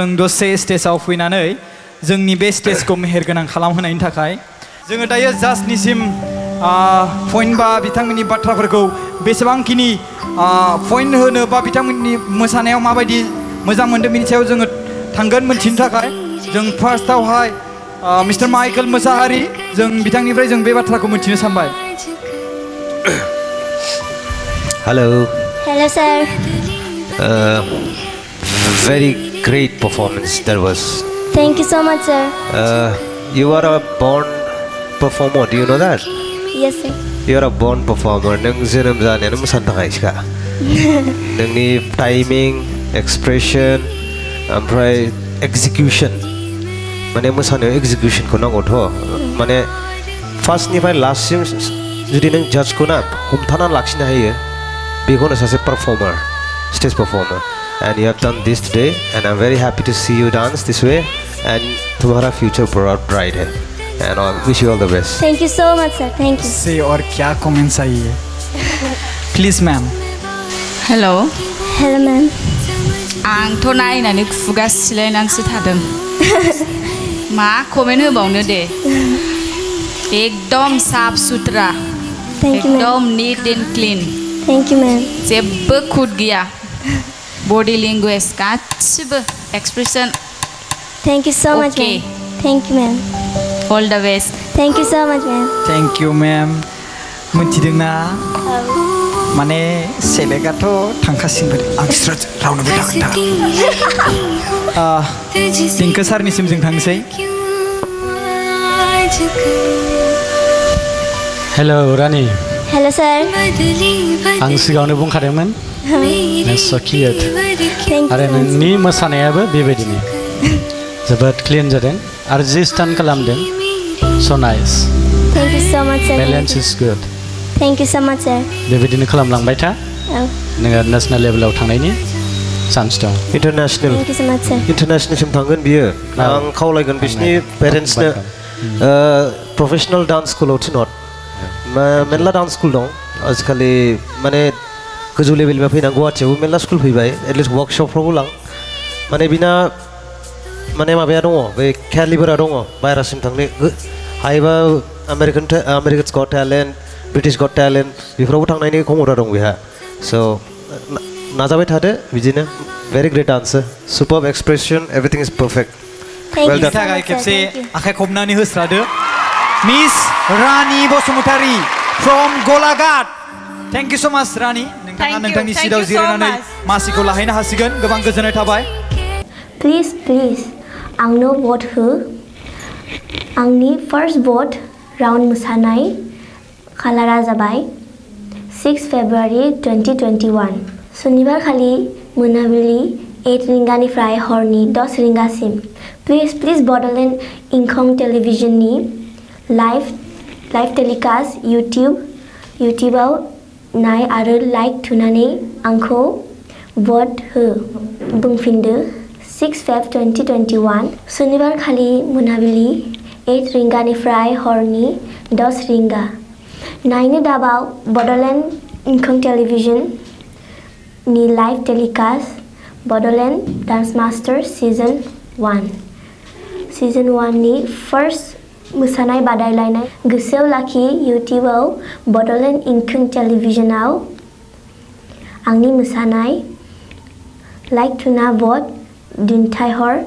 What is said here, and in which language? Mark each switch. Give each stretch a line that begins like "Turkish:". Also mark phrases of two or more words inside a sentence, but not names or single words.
Bodo: दसे स्टेजआव फैनानै जोंनि बे स्टेजखौ मेहेरगोनां खालामहोनायनि थाखाय जोङो दायो जाजनिसिम पइन्ट बा बिथांमोननि बाथ्राफोरखौ बेसेबांखिनि पइन्ट होनो बा बिथांमोननि मोसानायाव माबायदि मोजां मोनदों बिनि सायाव जोङो थांगोन मोनथिनो थाखाय जों फार्स्टआवहाय मिस्टार माइकेल मोसाहारि जों बिथांनिफ्राय जों बे बाथ्राखौ मोनथिनो सानबाय
English: Hello. Hello sir. Very great performance that was. Thank you so much sir. You are a born performer. Do you know that? Yes sir. You are a born performer.
Bodo: नों जोनोम जानायानो मोसानो थाखायसोखा. नोंनि
English: timing, expression,
Bodo: ओमफ्राय execution. माने मोसानायाव execution को नांगौथ'. माने फार्स्टनिफ्राय लास्टसिम जुदि नों जाजखौ ना हमथानानै लाखिनो हायो. बेखौनो सासे
English: performer, stage performer, and you have done this today, and I'm very happy to see you dance this way, and
Hindi: तुम्हारा future bright है,
English: and I wish you all the best. Thank you so much sir. Thank you.
Hindi: से और क्या कमेंट्स आई है प्लीज मैम
English: हेलो Hello ma'am.
Bodo: आंथ' नायनानै खुगा सिलायनानैसो थादों मा कमेन्ट होबावनो दे
Hindi: एकदम साफ सुथरा
English: Thank you ma'am. एकदम neat and clean Thank you ma'am.
Bodo: जेबो खुद गैया
English: body language
Bodo: गासिबो एक्सप्रेसन
English: Thank you so much Okay. ma'am. Thank you ma'am. all the best Thank you so much ma'am. thank you ma'am
Bodo: मोनथिदोंना माने सेलेक्टआथ' थांखासिगोन आं रावनोबो थांखा दिंखो सारनिसिम जों थांसै
English: हेलौ रानि Hello sir.
Bodo: आं सिगाङावनो बुंखादोंमोन नों
English: so cute Thank you
Bodo: आरो
English: so much.
Bodo: नोंनि मोसानायाबो बेबायदिनो जोबोद क्लिन जादों आरो जि स्टान्ट खालामदों
English: so nice Thank you so much sir. balance is good Thank you so much sir.
Bodo: बेबायदिनो खालामलांबाय था
English: Oh,
Bodo: नोङो नेसनेल लेभेलाव थांनायनि चान्स दं
English: International. thank you so much sir.
Bodo: Internationalसिम थांगोन बियो आं खावलायगोन बिसोरनि पेरेन्ट्सनो
English: professional dance
Bodo: स्कुलाव थिनहर मेरला
English: dance school
Bodo: दं आजिखालि माने गोजौ लेभेलनिफ्राय फैना गुवाहाटियावबो मेरला स्कुल फैबाय एटलिस्ट वर्कशपफ्रावबो लां माने बिना माने माबाया दङ बे केलिबारा दङ बायह्रासिम थांनो हायोबा आमेरिकान्स गट टेलेन्ट ब्रिटिश गट टेलेन्ट बेफोरावबो थांनायनि खमरा दं बेहा स' नाजाबाय थादो बिदिनो
English: very great dancer super expression everything is perfect Thank Well you done. so
Bodo: थाखाय
English: much sir.
Bodo: खेबसे
English: Thank you.
Bodo: आखाइ खबनानै होस्रादो मिस रानि बसुमतारी फ्रम गलाघाट
English: thank you so much
Bodo: रानि नोंथाङा
English: Thank you.
Bodo: नोंथांनि
English: Thank
Bodo: सिटआव
English: you so
Bodo: जिरायनानै
English: much.
Bodo: मासिखौ लाहैनो हासिगोन गोबां गोजोननाय थाबाय
English: Please please
Bodo: आंनो vote हो आंनि
English: first vote
Bodo: राउन्ड मोसानाय खालारा जाबाय 6 February 2021 सुनिबार खालि मोनाबिलि 8 रिंगानिफ्राय हरनि 10 रिंगासिम प्लिज बड'लेण्ड इंखं टेलिभिजननि
English: live telecast
Bodo: इउटिउबाव नाय आरो लाइक थुनानै आंखौ भट हो बुंफिनदो 6 Feb 2021 सुनिबार खालि मोनाबिलि 8 रिंगानिफ्राय हरनि 10 रिंगा नायनो दाबाव बड'लेण्ड इंखं टेलिभिजन नि
English: live telecast
Bodo: बड'लेण्ड डांस मास्टर सीजन 1 सीजन 1 नि फर्स्ट मोसानाय बादायलायनाय गोसोआव लाखि इउट्यूबाव बड'लेण्ड इंखं टेलिभिजनाव आंनि मोसानाय लाइक टुना भट दिन्थायहर